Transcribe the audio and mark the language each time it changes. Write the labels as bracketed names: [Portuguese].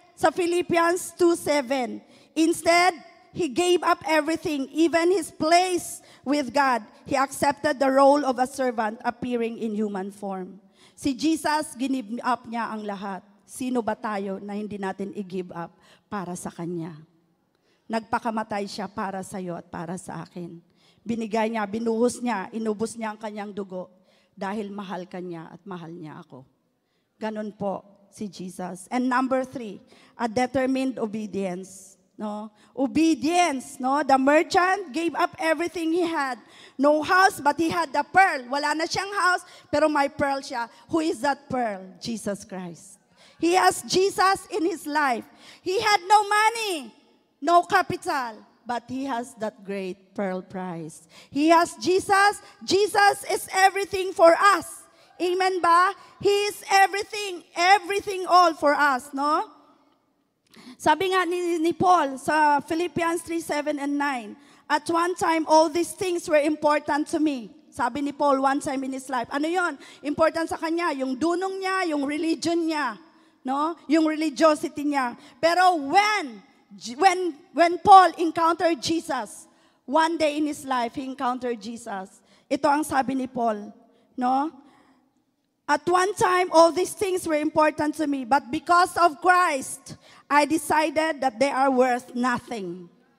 [English] Sa Philippians 2:7, instead, He gave up everything, even His place with God. He accepted the role of a servant appearing in human form. [Filipino] Si Jesus, give up niya ang lahat. Sino ba tayo na hindi natin i-give up para sa Kanya? Nagpakamatay siya para sa iyo at para sa akin. Binigay niya, binuhos niya, inubos niya ang Kanyang dugo dahil mahal Kanya at mahal niya ako. Ganon po si Jesus. [English] And number 3, a determined obedience. No? Obedience. No? The merchant gave up everything he had. No house, but he had the pearl. [Filipino] Wala na siyang house, pero may pearl siya. [English] Who is that pearl? Jesus Christ. He has Jesus in his life. He had no money, no capital, but he has that great pearl price. He has Jesus. Jesus is everything for us. Amen ba? He is everything all for us, no? [Filipino] Sabi nga ni Paul sa [English] Philippians 3:7 and 9, at one time all these things were important to me. [Filipino] Sabi ni Paul [English] one time in his life. [Filipino] Ano yon? Important sa kanya, yung dunong niya, yung religion niya. No? Yung religiosity niya. Pero [English] when Paul encountered Jesus, one day in his life, he encountered Jesus. [Filipino] Ito ang sabi ni Paul, no? [English] At one time, all these things were important to me, but because of Christ, I decided that they are worth nothing.